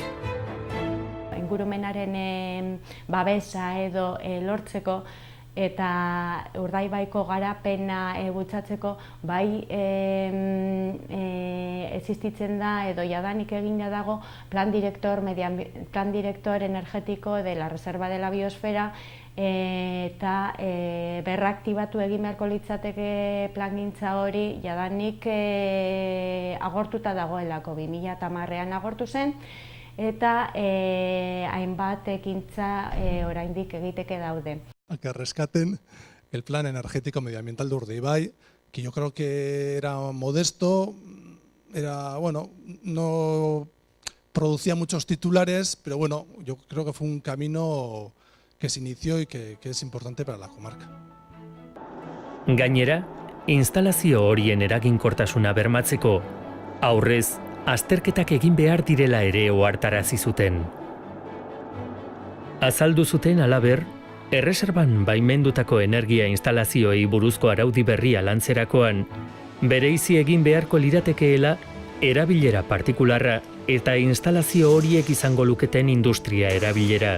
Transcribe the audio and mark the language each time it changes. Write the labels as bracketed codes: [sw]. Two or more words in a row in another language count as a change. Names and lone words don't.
[eu] Ingurumenaren babesa edo lortzeko eta Urdaibaiko garapena bultzatzeko bai existitzen da edo jadanik egina dago [es] plan director energetiko de la reserva de la biosfera [eu] eta berraktibatu egin beharko litzateke plangintza hori jadanik agortuta dagoelako 2010ean agortu zen eta hainbat ekintza oraindik egiteke daude. [es] A que rescaten el plan energético medioambiental de Urdaibai, que yo creo que era modesto, no producía muchos titulares, pero bueno, yo creo que fue un camino que se inició y que es importante para la comarca. [eu] Gainera, instalazio horien eraginkortasuna bermatzeko, aurrez, azterketak egin behar direla ere ohartarazi zuten. Azaldu zuten halaber, erreserban baimendutako energia instalazioei buruzko araudi berria lantzerakoan, bereizi egin beharko liratekeela erabilera partikularra eta instalazio horiek izango luketen industria erabilera.